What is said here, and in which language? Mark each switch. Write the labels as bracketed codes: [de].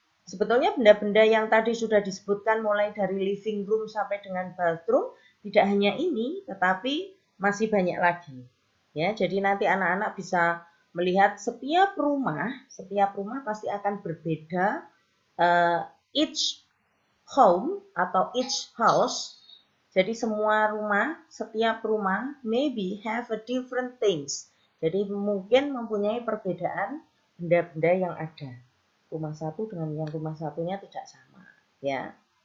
[id] Sebetulnya benda-benda yang tadi sudah disebutkan mulai dari living room sampai dengan bathroom tidak hanya ini, tetapi masih banyak lagi. Ya, jadi nanti anak-anak bisa melihat setiap rumah pasti akan berbeda. [en] Each home atau each house. [id] Jadi setiap rumah [en] maybe have a different things. [id] Jadi mungkin mempunyai perbedaan benda-benda yang ada. Rumah satu dengan yang rumah satunya tidak sama, ya.